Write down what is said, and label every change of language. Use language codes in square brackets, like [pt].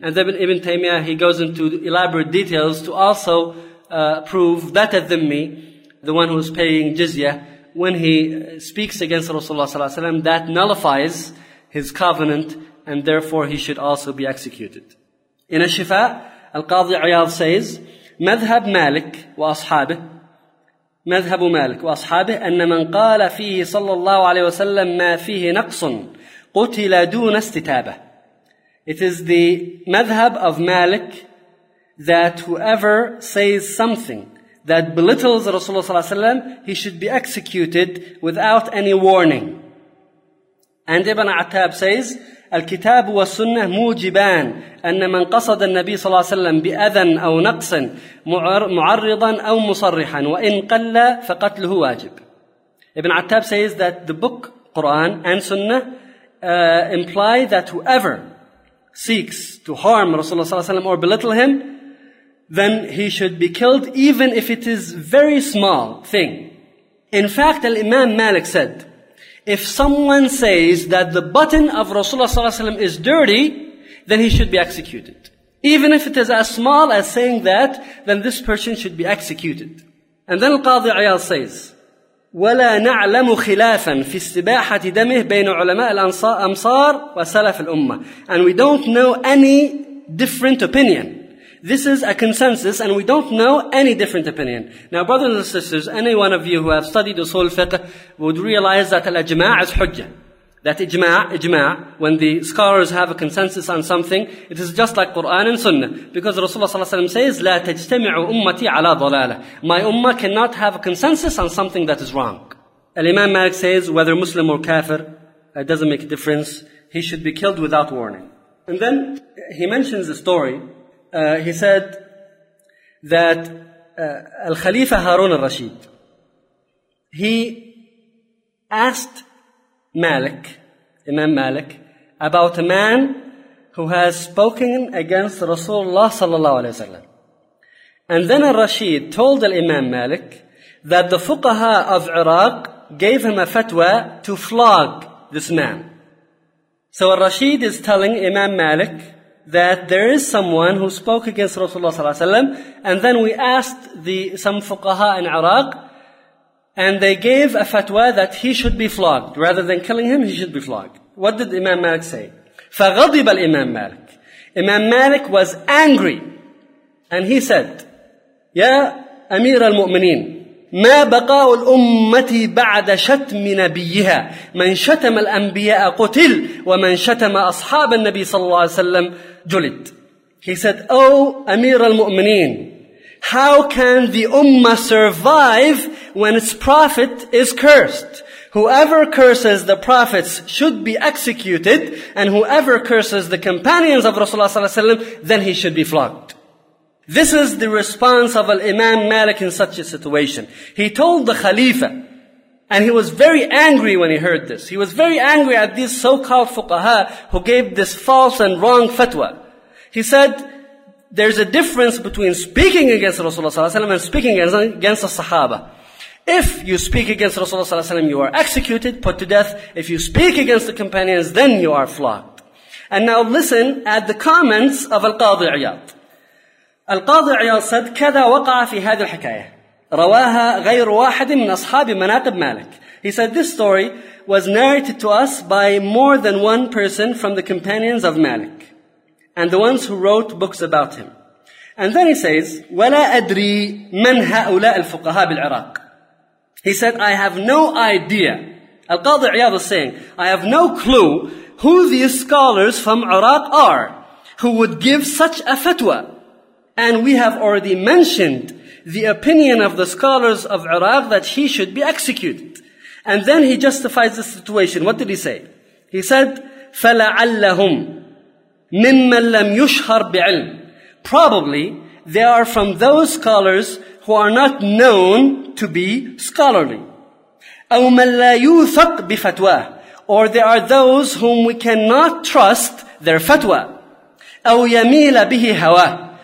[en] And then Ibn Taymiyyah, he goes into elaborate details to also prove that a dhimmi, the one who is paying jizya, when he speaks against Rasulullah ﷺ, that nullifies his covenant, and therefore he should also be executed. In Al-Shifa, Al-Qadi Iyad says, [ar] مذهب مالك وأصحابه مذهب مالك وأصحابه أن من قال فيه صلى الله عليه وسلم ما فيه نقص قتل دون استتابة. [en] It is the madhab of Malik that whoever says something that belittles Rasulullah [ar] صلى الله عليه وسلم, [en] he should be executed without any warning. And Ibn Attab says, [ar] الكتاب والسنة موجبان أن من قصد النبي صلى الله عليه وسلم بأذى أو نقص معرضا أو مصرحا وإن قل فقتله واجب. [en] Ibn Attab says that the book, Quran and Sunnah imply that whoever seeks to harm Rasulullah [ar] صلى الله عليه وسلم [en] or belittle him, then he should be killed even if it is very small thing. In fact, Imam Malik said, if someone says that the button of Rasulullah ﷺ is dirty, then he should be executed. Even if it is as small as saying that, then this person should be executed. And then Al-Qadi Iyad says, [ar] وَلَا نَعْلَمُ خِلَافًا فِي اسْتِبَاحَةِ دَمِهِ بَيْنُ عُلَمَاءِ الْأَمْصَارِ وَسَلَفِ الْأُمَّةِ. [en] And we don't know any different opinion. This is a consensus, and we don't know any different opinion. Now, brothers and sisters, any one of you who have studied usul al-fiqh would realize that al-ijma' is hujjah. That ijma', when the scholars have a consensus on something, it is just like Quran and Sunnah. Because [ar] Rasulullah صلى الله عليه وسلم [en] says, [ar] لا تجتمعوا أمتي على ضلالة. [en] My ummah cannot have a consensus on something that is wrong. Al-Imam Malik says, whether Muslim or kafir, it doesn't make a difference. He should be killed without warning. And then he mentions a story. He said that Al-Khalifa Harun al-Rashid, he asked Malik, Imam Malik, about a man who has spoken against Rasulullah sallallahu alayhi wa sallam. And then al-Rashid told al-Imam Malik that the fuqaha of Iraq gave him a fatwa to flog this man. So Al-Rashid is telling Imam Malik that there is someone who spoke against Rasulullah ﷺ, and then we asked some fuqaha in Iraq, and they gave a fatwa that he should be flogged. Rather than killing him, he should be flogged. What did Imam Malik say? [ar] فَغَضِبَ الْإِمَامُ مَالِكُ. [en] Imam Malik was angry, and he said, [ar] يَا أَمِيرَ الْمُؤْمِنِينَ مَا بَقَاءُ الْأُمَّةِ بَعْدَ شَتْمِ نَبِيِّهَا مَنْ شَتَمَ الْأَنْبِيَاءَ قُتِلْ وَمَنْ شَتَمَ أَصْحَابَ النَّبِي صَلَّى اللَّهُ عَلَيْهِ وَسَلَّمَ جُلِدْ. [en] He said, oh, [ar] أمير المؤمنين, [en] how can the ummah survive when its prophet is cursed? Whoever curses the prophets should be executed, and whoever curses the companions of Rasulullah sallallahu alaihi wasallam, then he should be flogged. This is the response of Imam Malik in such a situation. He told the Khalifa, and he was very angry when he heard this. He was very angry at these so-called fuqaha who gave this false and wrong fatwa. He said, there's a difference between speaking against Rasulullah sallallahu alaihi wasallam and speaking against the Sahaba. If you speak against Rasulullah ﷺ, you are executed, put to death. If you speak against the companions, then you are flogged. And now listen at the comments of Al-Qadhi Iyad. Al-Qadhi Iyad said, [ar] كَذَا وَقَعَ فِي هَذِي الْحِكَايَةِ رَوَاهَا غَيْرُ وَاحَدٍ مِنْ أَصْحَابِ مَنَاقِبْ مَالِكِ. [en] He said, this story was narrated to us by more than one person from the companions of Malik, and the ones who wrote books about him. And then he says, [ar] وَلَا أَدْرِي مَنْ هَؤُلَاءِ الْفُقَهَا بِالْعِرَاقِ. [en] He said, I have no idea. Al-Qadhi Iyad is saying, I have no clue who these scholars from Iraq are who would give such a fatwa. And we have already mentioned the opinion of the scholars of Iraq that he should be executed. And then he justifies the situation. What did he say? He said, [ar] فَلَعَلَّهُمْ مِمَّنْ لَمْ يُشْهَرْ بِعِلْمٍ. [en] Probably, they are from those scholars who are not known to be scholarly. [ar] أَوْ مَنْ لَا يُوثَقْ بِفَتْوَاهِ. [en] Or they are those whom we cannot trust their fatwa. [ar] أَوْ يَمِيلَ بِهِ هَوَاهِ.